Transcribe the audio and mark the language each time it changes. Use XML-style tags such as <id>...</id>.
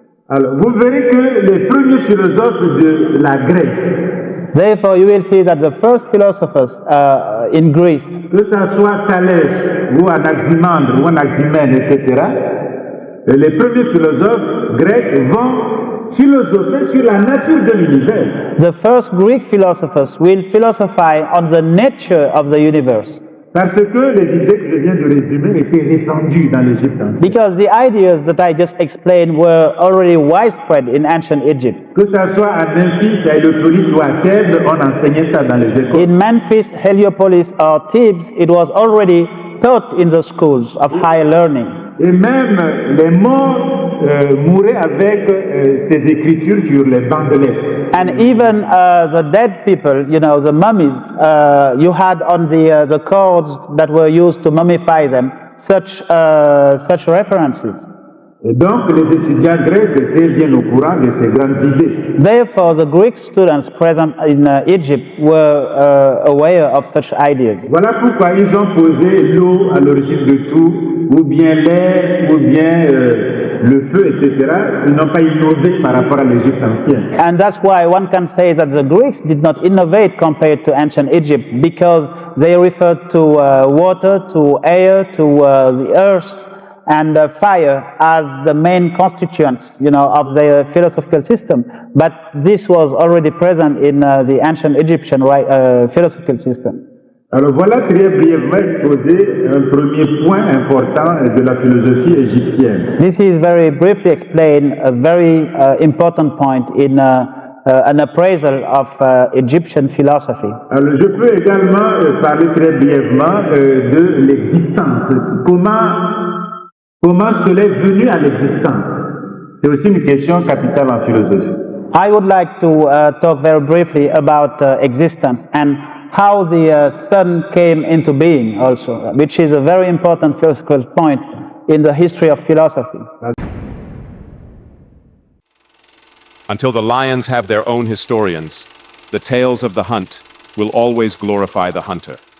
<fr>Alors, vous verrez que les premiers philosophes de la Grèce,</fr> <en>therefore, you will see that the first philosophers in Greece,</en> <fr>que ce soit Thalès ou Anaximandre ou Anaximène, etc., les premiers philosophes grecs vont philosopher sur la nature de l'univers.</fr> <en>The first Greek philosophers will philosophize on the nature of the universe.</en> <fr>Parce que les idées que je viens de résumer étaient répandues dans l'Égypte ancienne.</fr> <en>Because the ideas that I just explained were already widespread in ancient Egypt.</en> <fr>Que ce soit à Memphis, à Héliopolis ou à Thèbes, on enseignait ça dans les écoles.</fr> <en>In Memphis, Heliopolis or Thebes, it was already taught in the schools of higher learning.</en> <fr>Et même les morts mouraient avec ces écritures sur les bandelettes.</fr> <en>And even the dead people, the mummies, you had on the cords that were used to mummify them, such references.</en> <fr>Et donc les étudiants grecs étaient bien au courant de ces grandes idées.</fr> <en>Therefore, the Greek students present in Egypt were aware of such ideas.</en> <fr>Voilà pourquoi ils ont posé l'eau à l'origine de tout, ou bien l'air, ou bien le feu, etc. Ils n'ont pas innové par rapport à l'Égypte ancienne.</fr> <en>And that's why one can say that the Greeks did not innovate compared to ancient Egypt, because they referred to water, to air, to the earth, and fire as the main constituents, of their philosophical system. But this was already present in the ancient Egyptian philosophical system.</en> <fr>Alors voilà très brièvement exposé un premier point important de la philosophie égyptienne.</fr> <en>This is very briefly explained a very important point in an appraisal of Egyptian philosophy.</en> <fr>Alors je peux également parler très brièvement de l'existence. Comment cela est venu à l'existence? C'est aussi une question capitale en philosophie.</fr> <en>I would like to talk very briefly about existence and how the sun came into being also, which is a very important philosophical point in the history of philosophy. Until the lions have their own historians, the tales of the hunt will always glorify the hunter.</en>